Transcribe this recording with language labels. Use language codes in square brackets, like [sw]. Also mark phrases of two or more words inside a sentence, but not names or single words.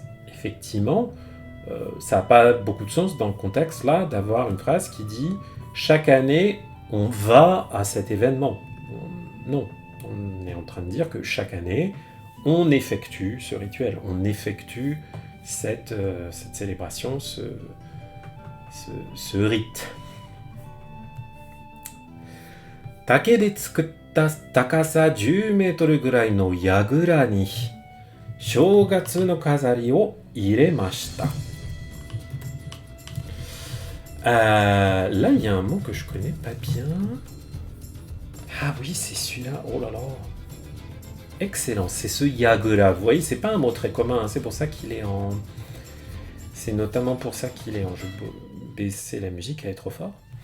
[fr] Effectivement, ça n'a pas beaucoup de sens dans le contexte là d'avoir une phrase qui dit chaque année on va à cet événement. Non, on est en train de dire que chaque année on effectue ce rituel, on effectue cette célébration, ce rite. [ja] 竹で作った高さ10メートルぐらいの櫓に正月の飾りを入れました。 [fr] Là, il y a un mot que je connais pas bien. Ah oui, c'est celui-là. Oh là là. Excellent, c'est ce yagura. Vous voyez, c'est pas un mot très commun, hein. C'est pour ça qu'il est en... C'est notamment pour ça qu'il est en... Je vais baisser la musique, elle est trop forte.